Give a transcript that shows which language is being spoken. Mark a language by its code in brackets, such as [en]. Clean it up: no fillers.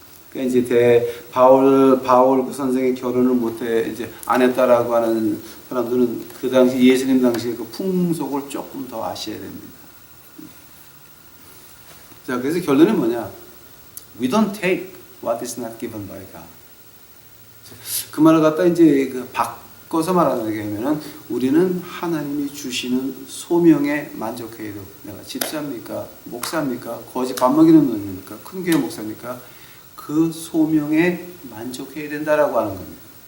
[ko] 그러니까 이제 바울 그 선생이 결혼을 못해 이제 안 했다라고 하는 사람들은 그 당시 예수님 당시의 그 풍속을 조금 더 아셔야 됩니다. 자, 그래서 결론은 뭐냐? [en] We don't take what is not given by God. [ko] 그 말을 갖다 이제 그 바꿔서 말하는 게 하면은 우리는 하나님이 주시는 소명에 만족해야 돼요. 내가 집사입니까? 목사입니까? 거지 밥 먹이는 놈입니까? 큰 교회 목사입니까? 그 소명에 만족해야 된다라고 하는 겁니다.